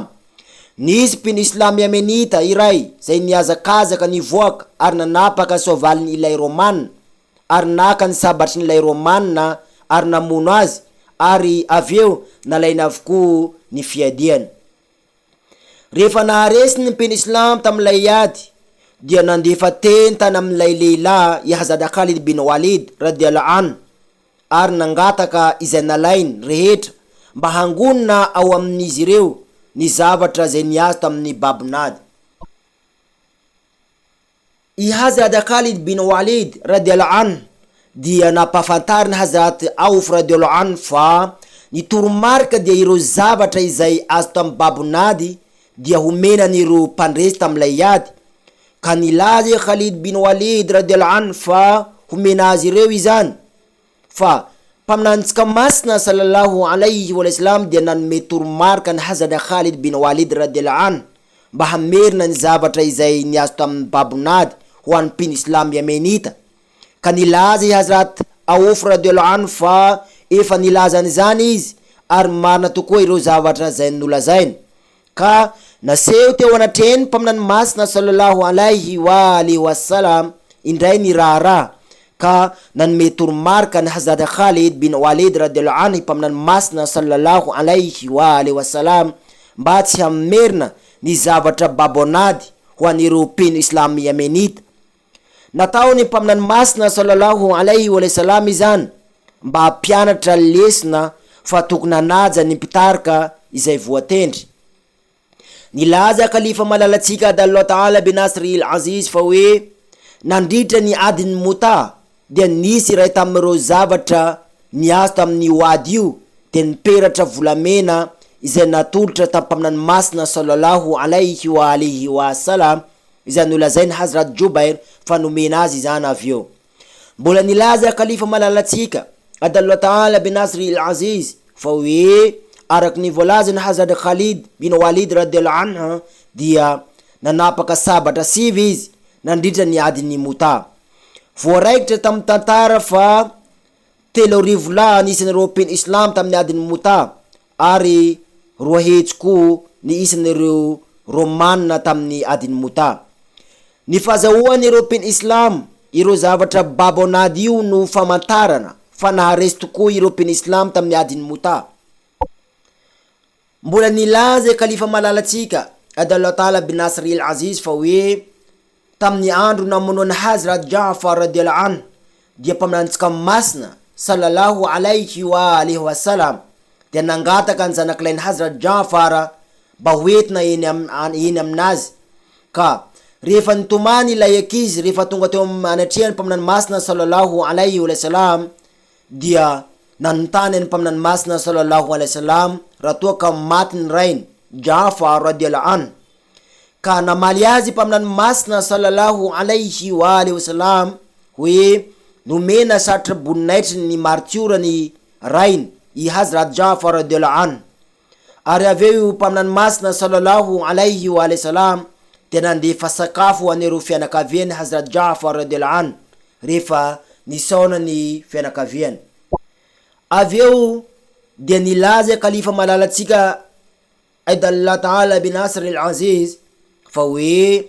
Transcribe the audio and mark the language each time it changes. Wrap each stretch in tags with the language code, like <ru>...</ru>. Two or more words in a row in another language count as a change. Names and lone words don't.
<mg>Nisy mpino Islam Yamenita iray zay niazakazaka nivoaka ary nanapaka sovaliny ilay Romana ary naka ny sabatry n'ilay Romana ary namono azy ary aveo nalaina avokoa ny fiadiany. Rehefa naharesy ny mpino Islam tamilay ady dia nandefa tentana amilay lehilahy Hazrat Khalid bin Walid</mg> <ar>رضي الله عنه</ar> <mg>ary nangataka izay nalainy rehetra mba hangonina ao amin'izy ireo ny zavatra zay niazo tamin'ny babonady. I Hazrat Khalid bin Walid</mg> <ar>رضي الله عنه</ar> <mg>dia napafantariny Hazrat Auf</mg> <ar>رضي الله عنه</ar> <mg>fa ny toromarika dia ireo zavatra izay azo tamin'ny babonady dia homenan'ireo mpandresy tamilay ady. Ka nilaza Khalid bin Walid</mg> <ar>رضي الله عنه</ar> <mg>fa homena azy ireo izany. Fa mpaminantsika masina</mg> <ar>صلى الله عليه وسلم</ar> <mg>dia nanome toromarika ny Hazrat Khalid bin Walid</mg> <ar>رضي الله عنه</ar> <mg>mba hamerina ny zavatra izay niazo tamin'ny babonady ho an'ny mpino Islam Yamenita. Ka nilaza i Hazrat Auf</mg> <ar>رضي الله عنه</ar> <mg>fa efa nilazany zany izy ary marina tokoa ireo zavatra zay nolazainy. Ka naseho teo anatreny mpaminany masina</mg> <ar>صلى الله عليه وسلم</ar> <mg>indray ny raharaha ka nanome toromarika ny Hazrat Khalid bin Walid</mg> <ar>رضي الله عنه</ar> <mg>mpaminany masina</mg> <ar>صلى الله عليه وسلم</ar> <mg>mba tsy hamerina ny zavatra babonady ho an'ireo mpino Islam Yamenita. Nataony mpaminany masina</mg> <ar>صلى الله عليه وسلم</ar> <mg>izany mba hampianatra lesona fa tokony hanaja ny mpitarika izay voatendry. Nilaza kalifa malalatsika</mg> <ar>أيده الله تعالى بنصره العزيز</ar> <mg>fa hoe nandritra ny adin'ny mota dia nisy iray tamin'ireo zavatra niazo tamin'ny oady io dia niperatra volamena izay natolotra tampaminany masina</mg> <ar>صلى الله عليه وسلم</ar> <mg>izay nolazainy Hazrat Jubair fa nomena azy izany avyo. Mbola nilaza kalifa malalatsika</mg> <ar>أيده الله تعالى بنصره العزيز</ar> <mg>fa hoe araky ny voalazany Hazrat Khalid bin Walid</mg> <ar>رضي الله عنه</ar> <mg>dia nanapaka sabatra 7 izy nandritra ny adin'ny mota. Voaraikitra tamin'ny tantara fa 3 lahy nisan'ireo mpino Islam tamin'ny adin'ny mota ary 2 hetsy koa ny isan'ireo Romana tamin'ny adin'ny mota. Ny fahazahoan'ireo mpino Islam ireo zavatra babonady io no famantarana fa naharesy tokoa ireo mpino Islam tamin'ny adin'ny mota. Mbola nilaza kalifa malalatsika</mg> <ar>أيده الله تعالى بنصره العزيز</ar> <mg>fa hoe tamin'ny andro namonoana Hazrat Ja'far</mg> <ar>رضي الله عنه</ar> <mg>dia mpaminantsika masina</mg> <ar>صلى الله عليه وسلم</ar> <mg>dia nangataka ny zanakilainy Hazrat Ja'far mba hoentina eny aminazy. Ka rehefa nitomany ilay ankizy rehefa tonga teo anatrehany mpaminany masina</mg> <ar>صلى الله عليه وسلم</ar> <mg>dia nanontany ny mpaminany masina</mg> <ar>صلى الله عليه وسلم</ar> <mg>raha toa ka maty ny rainy Ja'far</mg> <ar>رضي الله عنه.</ar> <mg>Ka namaly azy mpaminany masina</mg> <ar>صلى الله عليه وسلم</ar> <mg>hoe nomena satra boninaitry ny martiora ny rainy i Hazrat Ja'far</mg> <ar>رضي الله عنه.</ar> <mg>Ary aveo mpaminany masina</mg> <ar>صلى الله عليه وسلم</ar> <mg>dia nandefa sakafo an'ireo fianakaviany Hazrat Ja'far</mg> <ar>رضي الله عنه</ar> <mg>rehefa nisaona ny fianakaviany. Aveo dia nilaza kalifa malalatsika</mg> <ar>أيده الله تعالى بنصره العزيز</ar> <mg>fa hoe</mg>